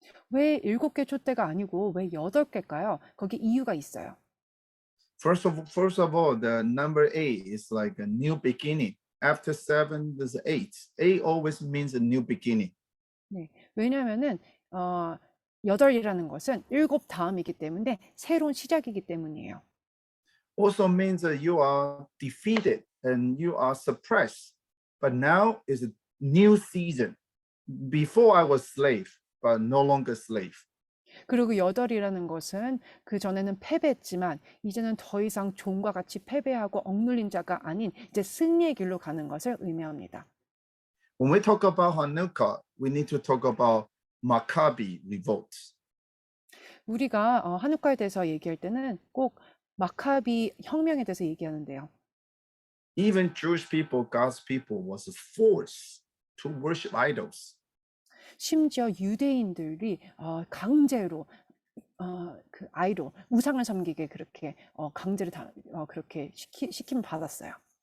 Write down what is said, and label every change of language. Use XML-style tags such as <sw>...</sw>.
<ko>왜 7개 촛대가 아니고 왜 8개일까요? 거기 이유가 있어요.</ko> <en>First of all, the number 8 is like a new beginning. After 7, there's 8. 8 always means a new beginning.</en> <ko>네, 왜냐면은 8이라는 것은 7 다음이기 때문에 새로운 시작이기 때문이에요.</ko> <en>Also means that you are defeated and you are suppressed. But now is a new season. Before I was slave, but no longer slave.</en> <ko>그리고 8이라는 것은 그 전에는 패배했지만 이제는 더 이상 종과 같이 패배하고 억눌린 자가 아닌 이제 승리의 길로 가는 것을 의미합니다.</ko> <en>When we talk about Hanukkah, we need to talk about Maccabi revolt.</en> <ko>우리가 한우카에 대해서 얘기할 때는 꼭 마카비 혁명에 대해서 얘기하는데요.</ko> <en>Even Jewish people, God's people, was forced to worship idols.</en> <ko>심지어 유대인들이 강제로 그 아이로 우상을 섬기게 그렇게 강제로 그렇게 시킴 받았어요.</ko>